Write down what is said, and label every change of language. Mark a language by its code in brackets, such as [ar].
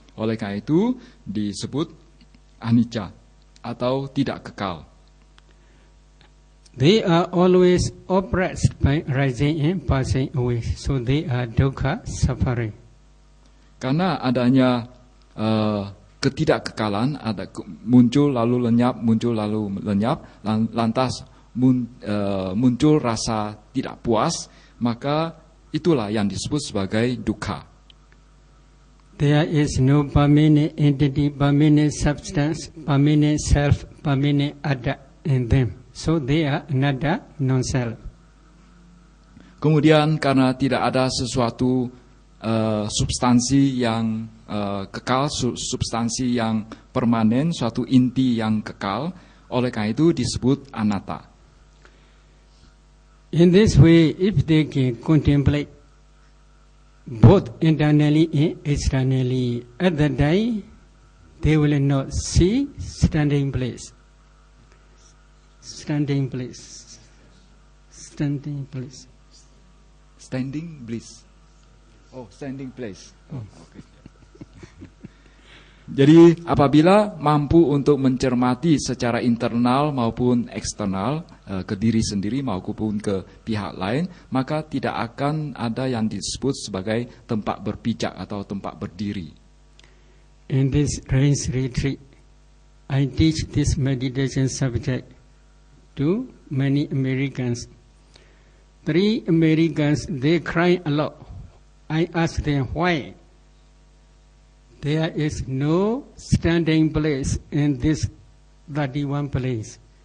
[id] Oleh karena itu disebut anicca atau tidak kekal. [en] They are always oppressed by rising and passing away. So they are dukkha, suffering. [id] Karena adanya ketidakkekalan, ada muncul lalu lenyap, muncul lalu lenyap, lantas muncul rasa tidak puas, maka itulah yang disebut sebagai dukkha. [en] There is no permanent entity, permanent substance, permanent self, permanent atta in them. So they are anatta, non-self. [id] Kemudian karena tidak ada sesuatu substansi yang kekal, substansi yang permanen, suatu inti yang kekal, oleh karena itu disebut anatta. [en] In this way, if they can contemplate both internally and externally, at that time they will not see standing place. Standing place. Standing place. Standing bliss. Oh, standing place. Oh, okay. [id] Jadi apabila mampu untuk mencermati secara internal maupun eksternal ke diri sendiri maupun ke pihak lain, maka tidak akan ada yang disebut sebagai tempat berpijak atau tempat berdiri. [en] In this rains retreat, I teach this meditation subject to many Americans. 3 Americans, they cry a lot. I ask them why. There is no standing place in this 31 place.